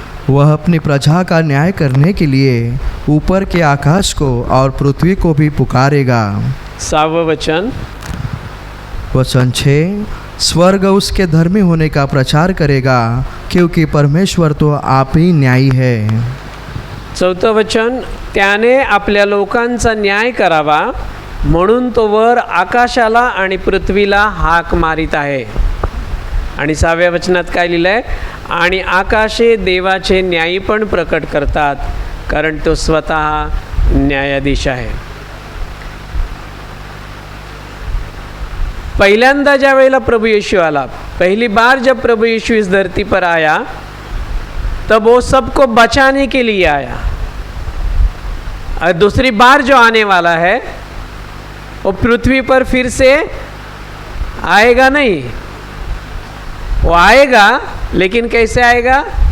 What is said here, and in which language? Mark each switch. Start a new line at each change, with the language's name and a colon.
Hindi: वह अपनी प्रजा का न्याय करने के लिए ऊपर के आकाश को और पृथ्वी को भी पुकारेगा. 7वां वचन. वचन 6, स्वर्ग उसके धर्मी होने का प्रचार करेगा क्योंकि परमेश्वर तो आप ही न्यायी है.
Marathi: 4थं वचन, त्याने आपल्या लोकांचा न्याय करावा म्हणून तो वर आकाशाला आणि पृथ्वीला हाक मारित आहे. आणि 6व्या वचनात काय लिहिलं आहे, आणि आकाशे देवाचे न्यायी पण प्रकट करतात कारण तो स्वतः न्यायाधीश आहे. पहिल्यांदा ज्या वेळेला प्रभु यीशु आला,
Hindi: पहली बार जब प्रभु यीशु इस धरती पर आया, तब वो सबको बचाने के लिए आया। और दूसरी बार जो आने वाला है वो पृथ्वी पर फिर से आएगा नहीं, वो आएगा लेकिन कैसे आएगा?